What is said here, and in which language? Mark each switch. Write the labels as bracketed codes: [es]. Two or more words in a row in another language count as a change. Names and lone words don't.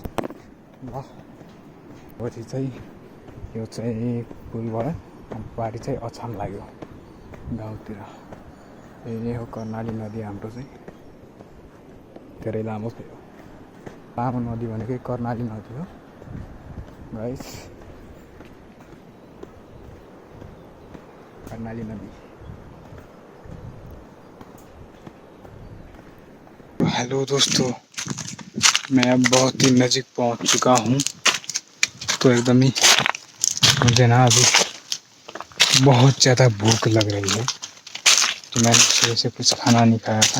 [ne] ल पछि चाहिँ यो चाहिँ पुल भयो, पारि चाहिँ अछाम लाग्यो गाउँतिर। यही हो कर्णाली नदी हाम्रो चाहिँ, धेरै लामो थियो। लामो नदी भनेकै कर्णाली नदी हो गाइस, कर्णाली नदी। [hi] हेलो दोस्तों, मैं अब बहुत ही नज़दीक पहुंच चुका हूं। तो एकदम ही मुझे ना अभी बहुत ज़्यादा भूख लग रही है, तो मैंने सुबह से कुछ खाना नहीं खाया था।